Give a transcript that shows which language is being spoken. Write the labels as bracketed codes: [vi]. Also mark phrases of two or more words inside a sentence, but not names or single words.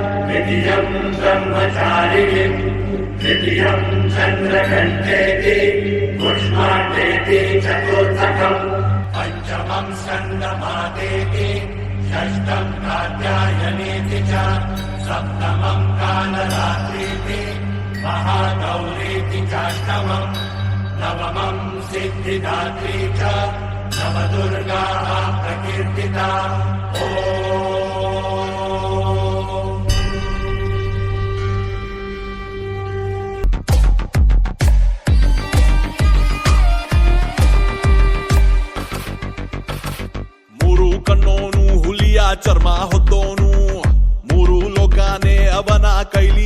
[sa] द्वितीयं ब्रह्मचारिणीं तृतीयं चन्द्रघण्टेति पुष्पाण्डेति चतुर्थकम् पञ्चमं स्कन्दमातेति षष्ठं कात्यायनेति च सप्तमं कालरात्रीति महागौरीति चाष्टमम् नवमं सिद्धिदात्री च नवदुर्गाः प्रकीर्तिता [kn] ಮೂರು ಕಣ್ಣೋನು ಹುಲಿಯ ಚರ್ಮ ಹೊದ್ದೋನು ಮೂರು ಲೋಕಾನೆ ಅವನ ಕೈಲಿ